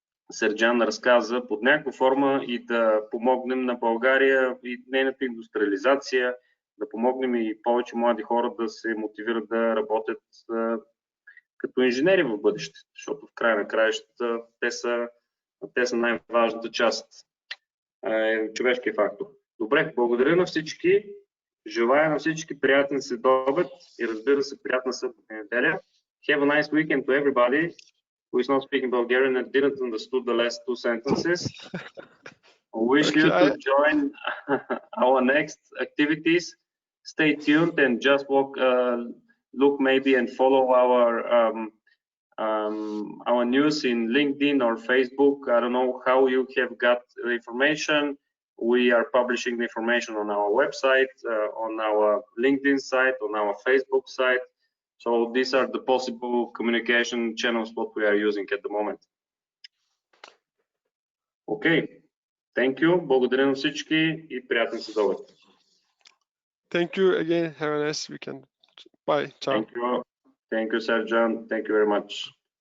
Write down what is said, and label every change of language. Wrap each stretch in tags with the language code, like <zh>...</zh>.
<bg>Серджан разказа, под някаква форма и да помогнем на България и нейната индустриализация, да помогнем и повече млади хора да се мотивират да работят като инженери в бъдеще, защото в края на краищата те са най-важната част, човешкия фактор. Добре, благодаря на всички, желая на всички приятен следобед и разбира се приятна събота неделя.</bg> <en>Have a nice weekend to everybody who is not speaking Bulgarian and didn't understood the last two sentences. I wish you to join our next activities. Stay tuned and just look maybe and follow our news in LinkedIn or Facebook. I don't know how you have got the information. We are publishing the information on our website, on our LinkedIn site, on our Facebook site. So these are the possible communication channels what we are using at the moment. Okay, thank you.</en> <bg>Благодаря на всички и приятен следобед.</bg> <en>Thank you again. Have a nice weekend. Bye. Ciao. Thank you, Serjan. Thank you very much.</en>